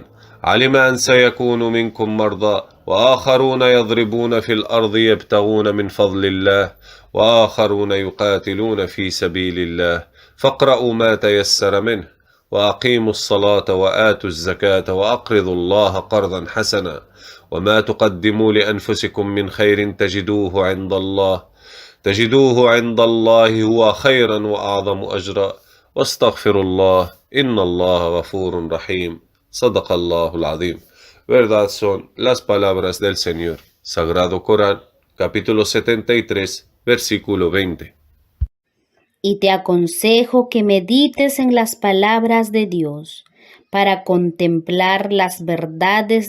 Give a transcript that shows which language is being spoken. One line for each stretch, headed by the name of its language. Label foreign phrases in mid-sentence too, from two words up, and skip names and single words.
Arabic: علم أن سيكون منكم مرضى وآخرون يضربون في الأرض يبتغون من فضل الله وآخرون يقاتلون في سبيل الله فاقرأوا ما تيسر منه وأقيموا الصلاة وآتوا الزكاة وأقرضوا الله قرضا حسنا وما تقدموا لأنفسكم من خير تجدوه عند الله هو خيرا وأعظم أجرا واستغفر الله إن الله غفور رحيم صدق الله العظيم.
Spanish: Verdad son las palabras del Señor. Sagrado Corán, capítulo 73, versículo 20. Y te aconsejo que medites en las palabras de Dios para contemplar las verdades